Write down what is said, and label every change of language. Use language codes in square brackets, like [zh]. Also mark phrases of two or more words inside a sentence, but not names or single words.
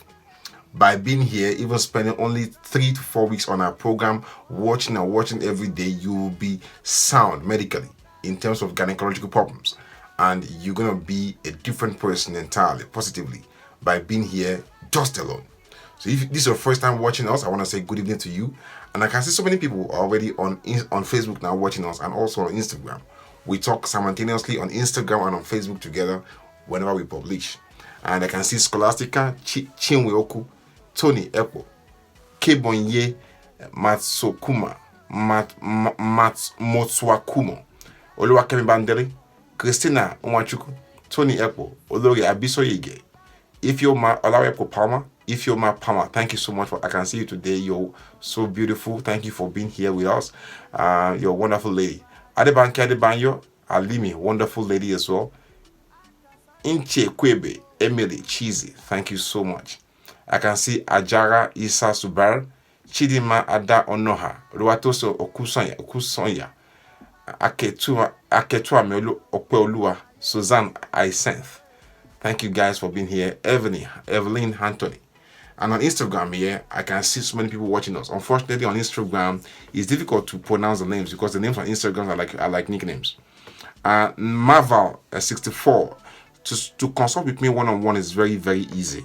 [en] By being here, even spending only 3 to 4 weeks on our program, watching every day, you will be sound medically in terms of gynecological problems, and you're going to be a different person entirely, positively, by being here just alone. So if this is your first time watching us, I want to say good evening to you. And I can see so many people already on Facebook now watching us, and also on Instagram. We talk simultaneously on Instagram and on Facebook together whenever we publish. And I can see Scholastica, Chinweoku, Tony Epo, Kebonye, Matsokuma, Motswakumo, Oluwakemi Bandele, Christina Onwachuku, Tony Epo, Olori Abisoyege, Ifeoma Olawepo Palmer, Ifeoma Palmer. Thank you so much I can see you today. You're so beautiful. Thank you for being here with us. You're a wonderful lady. Adebanke Adebanyo, Alimi, wonderful lady as well. Inche Kwebe, Emily Cheesy, thank you so much. I can see Ajara Isa Subar, Chidima Ada Onoha, Ruatoso Okusonya, Aketua Melu Opeolua, Suzanne Isenth. Thank you guys for being here. Evelyn Anthony. And on Instagram here, I can see so many people watching us. Unfortunately, on Instagram, it's difficult to pronounce the names because the names on Instagram are like nicknames. Marval64. To consult with me one-on-one is very, very easy.